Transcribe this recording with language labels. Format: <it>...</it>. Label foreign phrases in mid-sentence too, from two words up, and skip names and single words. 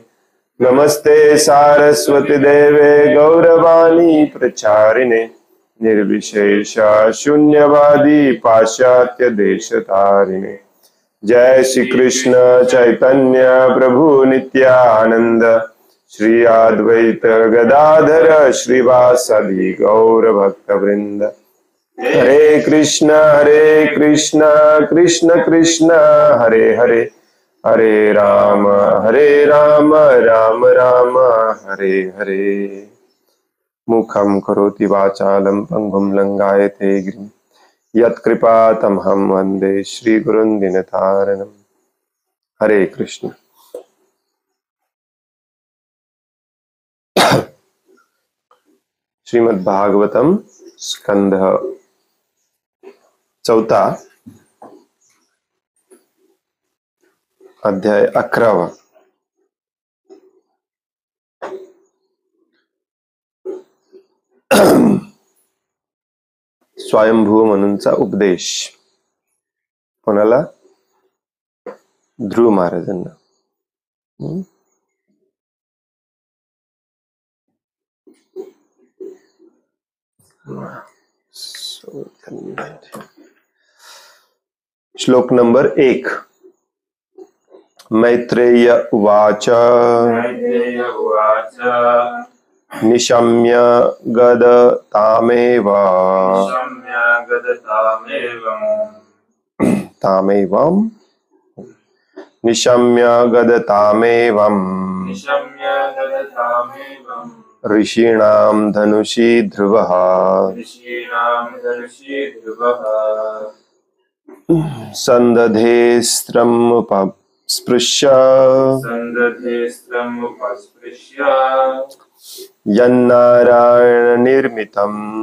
<sa>नमस्ते सारस्वती देवे गौरवाणी प्रचारिणे निर्विशेष शून्यवादी पाश्चात्य देशतारिणे। जय श्री कृष्ण चैतन्य प्रभु नित्यानंद श्री अद्वैत गदाधर श्रीवासदि गौर भक्त वृंद। हरे कृष्ण कृष्ण कृष्ण हरे हरे, हरे राम राम राम हरे हरे। मुखं करोति वाचालं पंगुं लंघयते गिरिं यत्कृपातमहं वन्दे श्रीगुरुं दीनतारिणम्। हरे कृष्ण।</sa> <mr>श्रीमद् भागवतम स्कंध 4 अध्याय 11। स्वयंभू म्हणूंचा उपदेश कोणाला? ध्रुव महाराजांना। श्लोक नंबर 1।</mr> <sa>मैत्रेय उवाच निशम्य गदतामेव निशम्य गदतामेवं ऋषीणां धनुषी ध्रुवः संदधेस्त्रमुपस्पृश्य यन्नारायण निर्मितम्।</sa>